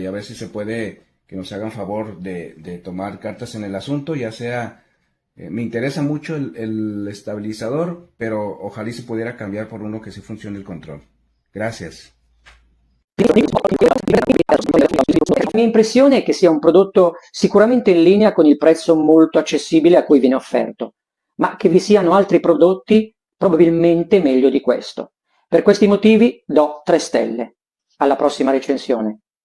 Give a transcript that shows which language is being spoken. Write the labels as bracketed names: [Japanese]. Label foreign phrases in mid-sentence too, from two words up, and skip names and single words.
[Spanish] A ver si se puede que nos hagan favor de tomar cartas en el asunto, ya sea. Me interesa mucho el estabilizador, pero ojalá se pudiera cambiar por uno que sí funcione el control. Gracias. [Italian] La mia impressione è che sia un prodotto sicuramente in linea con il prezzo molto accessibile a cui viene offerto, ma che vi siano altri prodotti probabilmente meglio di questo. Per questi motivi do 3 stelle. Alla prossima recensione.